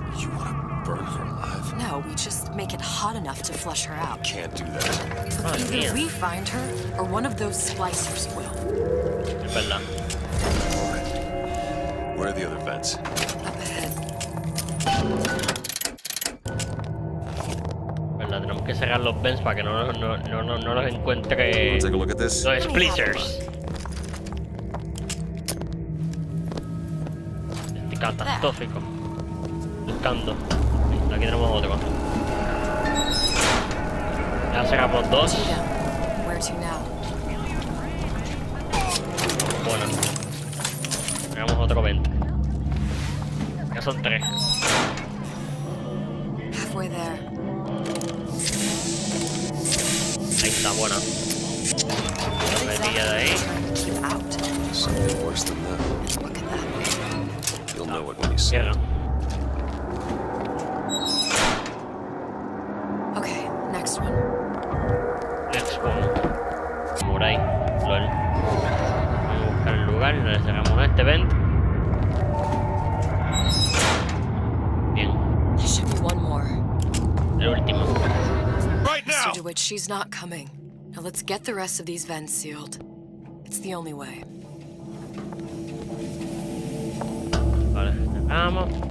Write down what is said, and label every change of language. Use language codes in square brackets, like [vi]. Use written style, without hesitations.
[en] You want to burn her alive? No, we just make it hot enough to flush her out. Can't do that. So either we find her, or one of those splicers will. [es] Es verdad. [en] Where are the other vents? Up ahead. [es] Verdad, tenemos que cerrar los vents para que no los encuentre [en] Take a look at this. [es] los splicers. Este catastrófico. Buscando. Aquí tenemos otro. Ya cerramos 2. [en] Where to now? [es] Bueno. Cerramos otro 20. Ya son 3. [en] Halfway there. [es] Ahí está, buena. La metilla de ahí. [en] Keep out. Something worse than that. Look at that. You'll know it when you see it. Okay, next one. Next one. [es] Por ahí. [en] LOL. [es] Vamos a buscar el lugar y le sacamos este vent. Bien. [en] There should be one more. [es] El último. [en] Right now! Mr. DeWitt, she's not coming. Now let's get the rest of these vents sealed. It's the only way. [es] Vale, sacamos.